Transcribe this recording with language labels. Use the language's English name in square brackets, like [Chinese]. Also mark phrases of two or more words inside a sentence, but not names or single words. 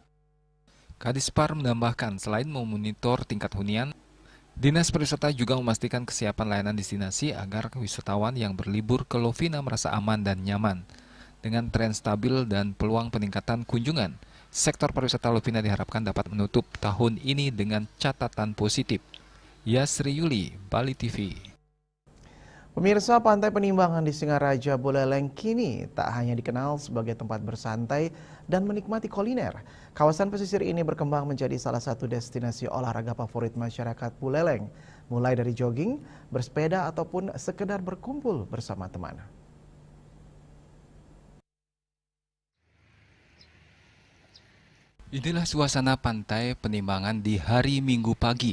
[Indonesian] Kadispar menambahkan selain memonitor tingkat hunian, Dinas Pariwisata juga memastikan kesiapan layanan destinasi agar wisatawan yang berlibur ke Lovina merasa aman dan nyaman. Dengan tren stabil dan peluang peningkatan kunjungan, sektor pariwisata Lovina diharapkan dapat menutup tahun ini dengan catatan positif. Yasri Yuli, Bali TV. Pemirsa, Pantai Penimbangan di Singaraja Buleleng kini tak hanya dikenal sebagai tempat bersantai dan menikmati kuliner. Kawasan pesisir ini berkembang menjadi salah satu destinasi olahraga favorit masyarakat Buleleng, mulai dari jogging, bersepeda, ataupun sekedar berkumpul bersama teman. Inilah suasana Pantai Penimbangan di hari Minggu pagi.